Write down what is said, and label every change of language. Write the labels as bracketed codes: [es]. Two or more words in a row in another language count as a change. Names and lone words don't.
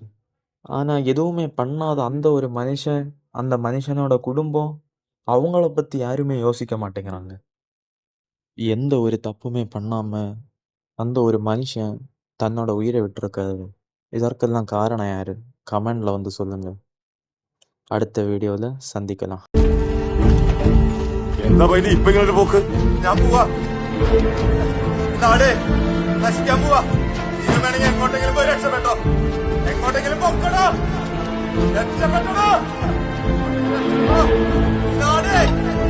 [ta] ஆனா எதுவுமே பண்ணாத அந்த ஒரு மனுஷன், அந்த மனுஷனோட குடும்பம், அவங்கள பத்தி யாருமே யோசிக்க மாட்டேங்கிறாங்க. எந்த ஒரு தப்புமே பண்ணாம அந்த ஒரு மனுஷன் தன்னோட உயிரை விட்டிருக்காரு. இதற்கெல்லாம் காரணம் யாரு? கமெண்ட்ல சொல்லுங்க. அடுத்த வீடியோல சந்திக்கலாம். [ml] എന്താ പൈനി ഇപ്പൊ ഇങ്ങനെ പോക്ക്? ഞാൻ പോവാ. നാടേ നശിക്കാൻ പോവാ. നീ വേണമെങ്കിൽ എങ്ങോട്ടെങ്കിലും പോയി രക്ഷപ്പെട്ടോ. എങ്ങോട്ടെങ്കിലും പൊക്കടോ. രക്ഷപ്പെട്ടോ. നാടേ